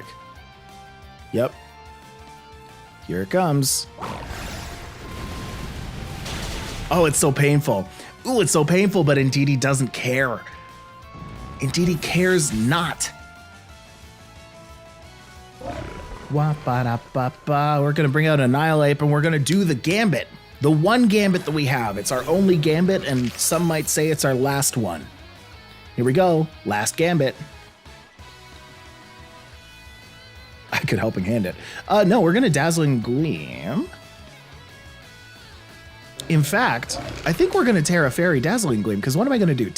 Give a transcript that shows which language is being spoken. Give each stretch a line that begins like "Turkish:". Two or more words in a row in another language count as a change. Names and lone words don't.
English: Yep. Here it comes. Oh, it's so painful. Ooh, it's so painful, but Indeedee doesn't care. Indeedee cares not. Wah-ba-da-ba-ba. We're gonna bring out Annihilate, and we're gonna do the Gambit. The one Gambit that we have. It's our only Gambit, and some might say it's our last one. Here we go. Last Gambit. I could Helping Hand it. No, we're gonna Dazzling Gleam. In fact, I think we're gonna Tera Fairy Dazzling Gleam, because what am I gonna do?